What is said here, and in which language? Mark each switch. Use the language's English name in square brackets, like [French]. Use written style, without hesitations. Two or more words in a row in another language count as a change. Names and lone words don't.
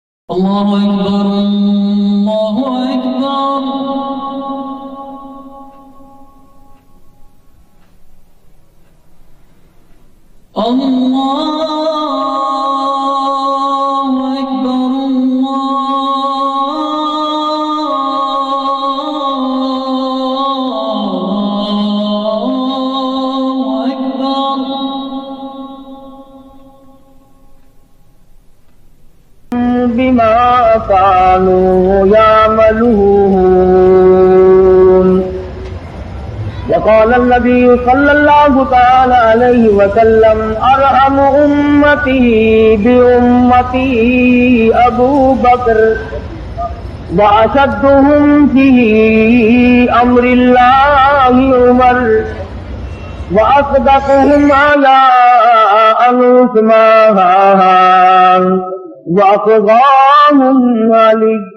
[Arabic] اللہ اکبر اللہ اکبر اللہ اکبر اللہ اکبر بما كانوا يعملون. وقال النبي صلى الله تعالى عليه وسلم أرحم أمتي بأمتي أبو بكر وأشدهم في أمر الله عمر وأصدقهم على عثمان وأقضاهم علي.